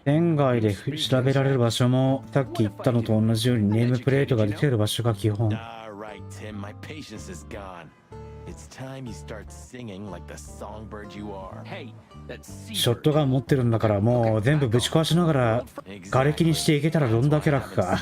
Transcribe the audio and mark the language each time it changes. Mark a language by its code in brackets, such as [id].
[ja] 店外で調べられる場所もさっき言ったのと同じようにネームプレートが出てる場所が基本。 [en] Alright, Tim, my patience is gone. It's time you start singing like the songbird you are. Hey, that's [ja] ショットガン持ってるんだからもう全部ぶち壊しながら瓦礫にしていけたらどんだけ楽か。